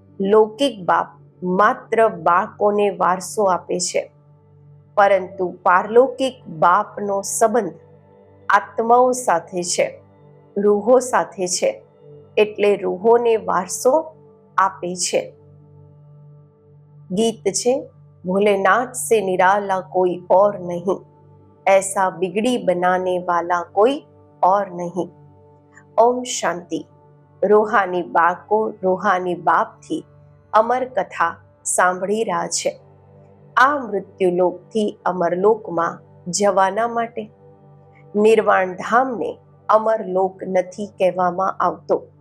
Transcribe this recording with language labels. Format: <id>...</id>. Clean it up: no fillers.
<gu>લૌકિક બાપ માત્ર બાળકોને વારસો આપે છે, પરંતુ પારલૌકિક બાપનો સંબંધ આત્માઓ સાથે છે, રૂહો સાથે છે, એટલે રૂહોને વારસો આપે છે.</gu> <hi>गीत છે, भोलेनाथ से निराला कोई और नहीं, ऐसा बिगड़ी बनाने वाला कोई और नहीं. ओम शांति.</hi> <gu>રૂહાની બાળકો રૂહાની બાપથી અમર કથા સાંભળી રહ્યા છે. આ મૃત્યુલોકથી અમરલોકમાં જવાના માટે. નિર્વાણ ધામને અમરલોક નથી કહેવામાં આવતો.</gu>